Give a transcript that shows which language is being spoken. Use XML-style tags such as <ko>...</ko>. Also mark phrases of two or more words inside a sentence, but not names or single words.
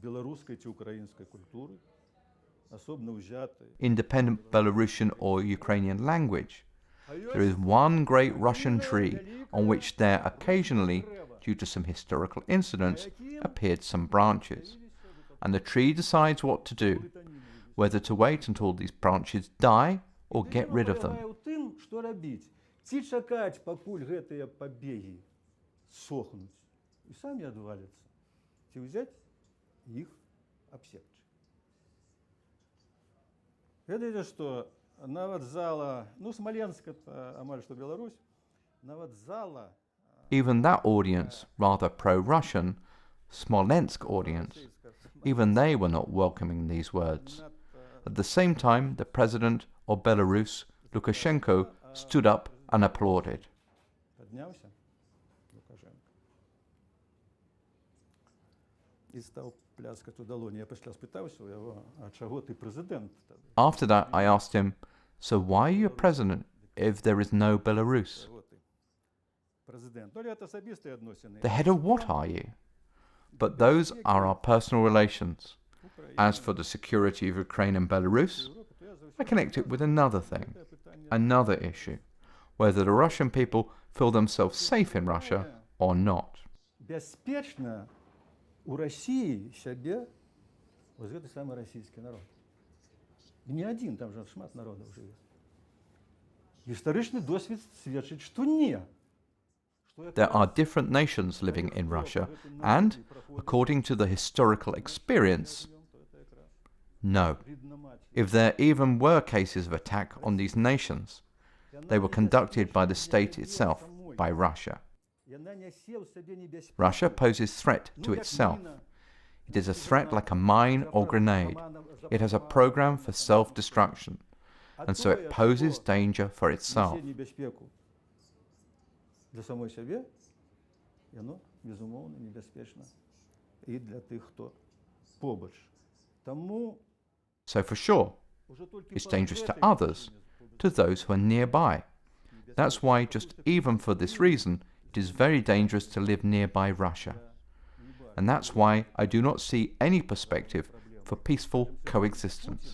<en>Independent Belarusian or Ukrainian language. There is one great Russian tree on which there occasionally, due to some historical incidents, appeared some branches. And the tree decides what to do, whether to wait until these branches die or get rid of them.</en> <be>Ці чекать, покуль гэтыя побеги сохнуть, и сами отвалятся. Ці взять их обсекчь. Видите, что нават зала, Смоленск это амаль что Беларусь, нават зала.</be> <en>Even that audience, rather pro-Russian, Smolensk audience, even they were not welcoming these words. At the same time, the president of Belarus, Lukashenko, stood up and applauded.</en> <ru>Поднялся Лукашенко.</ru> <uk>І став пляскати у долоні. Я після спитався у його, а чого ти президент?</uk> <en>After that, I asked him, so why are you a president if there is no Belarus? The head of what are you? But those are our personal relations. As for the security of Ukraine and Belarus, I connect it with another thing, another issue, whether the Russian people feel themselves safe in Russia or not.</en> <uk>Безпечно у Росії себе ось</uk> <be>гэты самый российский народ.</be> <uk>І не один, там же шмат народов живе. Історичний досвід свідчить, що ні.</uk> <en>There are different nations living in Russia, and, according to the historical experience, no. If there even were cases of attack on these nations, they were conducted by the state itself, by Russia. Russia poses threat to itself. It is a threat like a mine or grenade. It has a program for self-destruction, and so it poses danger for itself.</en> <uk>Для самої себе, воно, безумовно, небезпечно і для тих, хто побач. Тому</uk> <en>So for sure, it's dangerous to others, to those who are nearby. That's why, just even for this reason, it is very dangerous to live nearby Russia. And that's why I do not see any perspective for peaceful coexistence.</en>